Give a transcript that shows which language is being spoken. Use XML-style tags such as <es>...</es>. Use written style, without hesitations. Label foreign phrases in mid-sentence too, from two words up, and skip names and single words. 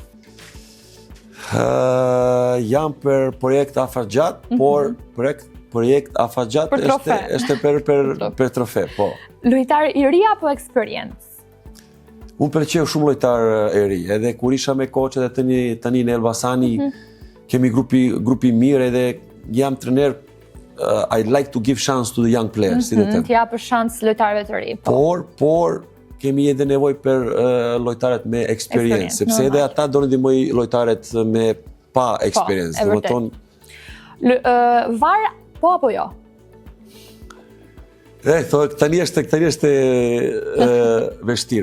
<sq>Jam për projekt afatgjat, por projekt afatgjat është për trofe, po. Lojtar i ri apo eksperiencë? Unë pëlqeu shumë lojtar e ri, edhe kur isha me koçet e tani në Elbasani, kemi grupi mirë edhe jam trener,</sq> <en>I'd like to give chance to the young players,</en> <sq>si dhe them. T'ja për shansë lojtarëve të ri. Por kemi edhe nevojë për lojtarët me eksperiencë, sepse edhe ata do ndihmoj lojtarët me pa eksperiencë. VAR po apo jo? Tani është vështirë.</sq>